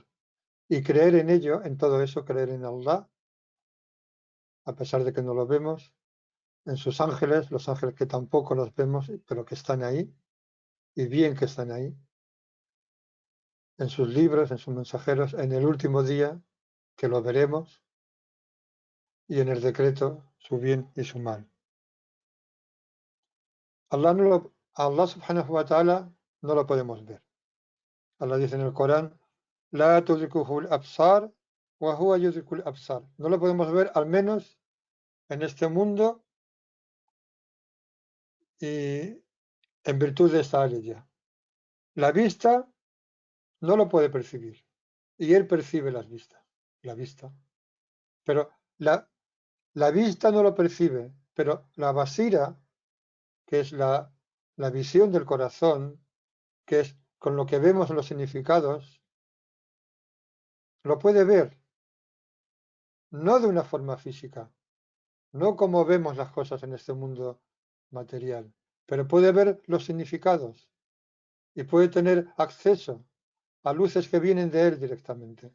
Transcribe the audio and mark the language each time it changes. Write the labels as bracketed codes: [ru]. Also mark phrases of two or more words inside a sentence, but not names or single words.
[es] Y creer en ello, en todo eso, creer en Allah, a pesar de que no lo vemos, en sus ángeles, los ángeles que tampoco los vemos, pero que están ahí, y bien que están ahí, en sus libros, en sus mensajeros, en el último día, que lo veremos, y en el decreto, su bien y su mal. [ar] الله سبحانه وتعالى [es] no lo podemos ver. Allah dice en el Corán, [ar] لا تدركه الأبصار وهو يدرك الأبصار. [es] No lo podemos ver, al menos en este mundo, y en virtud de esta ley. La vista no lo puede percibir, y él percibe la vista. Pero la vista no lo percibe, pero la basira, que es la visión del corazón, que es con lo que vemos los significados, lo puede ver, no de una forma física, no como vemos las cosas en este mundo material, pero puede ver los significados y puede tener acceso a luces que vienen de él directamente.